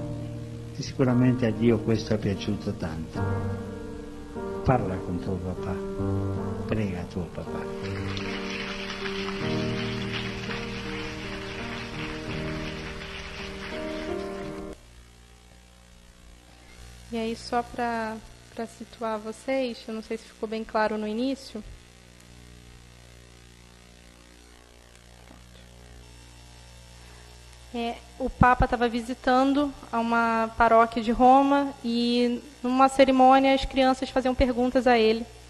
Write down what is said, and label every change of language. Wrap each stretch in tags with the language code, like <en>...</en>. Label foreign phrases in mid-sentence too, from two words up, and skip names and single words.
<it>E sicuramente a Dio questo è piaciuto tanto. Parla con tuo papà, prega tuo papà.</it> <pt>E aí, só para situar vocês, eu não sei se ficou bem claro no início. O Papa estava visitando a uma paróquia de Roma e, numa cerimônia, as crianças faziam perguntas a ele.</pt>